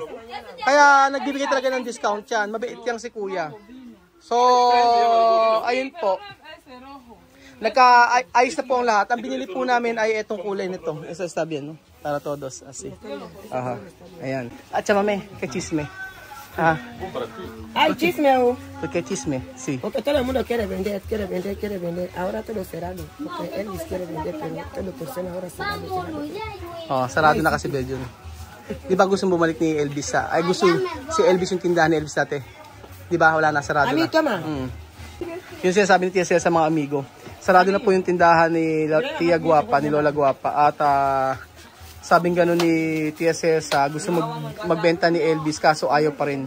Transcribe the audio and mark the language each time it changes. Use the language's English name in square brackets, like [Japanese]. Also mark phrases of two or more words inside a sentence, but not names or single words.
[Filipino] Kaya nagbibigay talaga ng discount yan. Mabait yang si Kuya. So, ayun po. Nagka-ayos na po ang lahat. Ang binili po namin ay itong kulay nito. Isa sabi yan, no? [Spanish] Para todos. Asi. [Filipino] Aha. Ayan. [Spanish] At Chamame, que chisme. Ah. Ay, chisme. Que chisme, sí. Porque todo el mundo quiere vender. Ahora todo cerrado. Porque Elvis quiere vender, pero todo persona ahora cerrado. [Filipino] Oh, sarado na kasi Belgium. Di ba gusto bumalik ni Elvis sa... Ay, gusto si Elvis yung tindahan ni Elvis dati. Di ba? Wala na, sarado na. Ami, tama. Yung sinasabi ni Tia Cel sa mga amigo. Sarado na po yung tindahan ni Tia Guapa, ni Lola Guapa. At sabing gano'n ni Tia Cel gusto magbenta ni Elvis kaso ayaw pa rin.